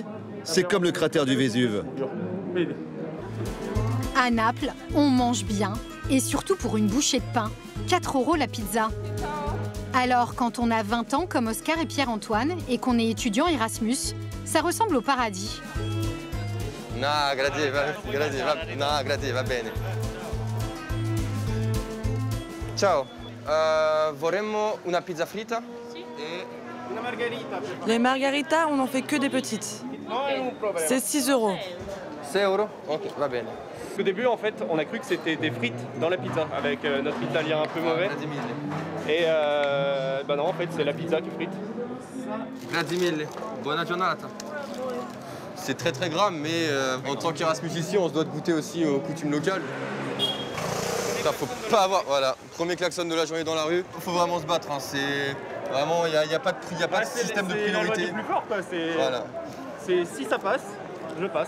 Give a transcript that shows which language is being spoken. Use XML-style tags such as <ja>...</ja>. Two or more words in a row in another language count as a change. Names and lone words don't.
<fr>C'est comme le cratère du Vésuve. À Naples, on mange bien, et surtout pour une bouchée de pain, 4 € la pizza. Alors, quand on a 20 ans comme Oscar et Pierre-Antoine, et qu'on est étudiant Erasmus, ça ressemble au paradis.</fr> <it>No, grazie, va bene. Ciao, vorremmo una pizza fritta? Sì. Et una margherita.</it> <fr>Les margaritas, on n'en fait que des petites. C'est 6 €.</fr> <it>6 €? Ok, va bene.</it> <fr>Au début, en fait, on a cru que c'était des frites dans la pizza, avec notre italien un peu mauvais. Et bah non, en fait, c'est la pizza qui frite.</fr> <it>Grazie mille. Buona giornata.</it> <fr>C'est très très gras, mais en tant qu'Erasmus ici, on se doit de goûter aussi aux coutumes locales. Ça, faut pas avoir, voilà, premier klaxon de la journée dans la rue, faut vraiment se battre. Hein. C'est vraiment, il n'y a pas de système de priorité. C'est plus fort, quoi. Voilà. Si ça passe, je passe.</fr>